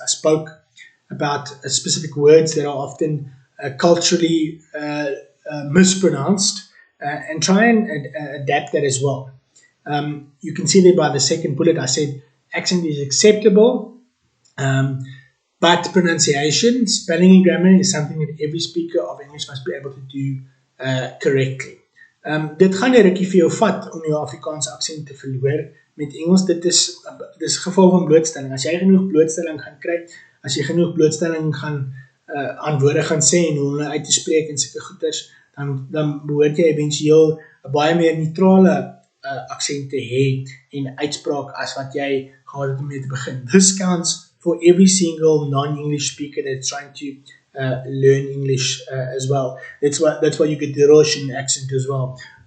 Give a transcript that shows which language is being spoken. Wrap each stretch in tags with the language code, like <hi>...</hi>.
<en>I spoke about specific words that are often culturally mispronounced and try and adapt that as well. You can see there by the second bullet I said accent is acceptable. But pronunciation, spelling and grammar is something that every speaker of English must be able to do correctly.</en> <af>Dit gaan 'n rukkie vir jou vat om jou Afrikaanse aksent te verloor. Met Engels, dit is geval van blootstelling. As jy genoeg blootstelling gaan kry, as jy genoeg blootstelling gaan aan woorde gaan sê en hoe hulle uit te spreek en sulke goeders, dan behoort jy eventueel 'n baie meer neutrale aksent te hê en uitspraak as wat jy gehad het om mee te begin.</af> <en>This counts for every single non-English speaker that's trying to learn English as well. That's why you get the Russian accent as well.</en>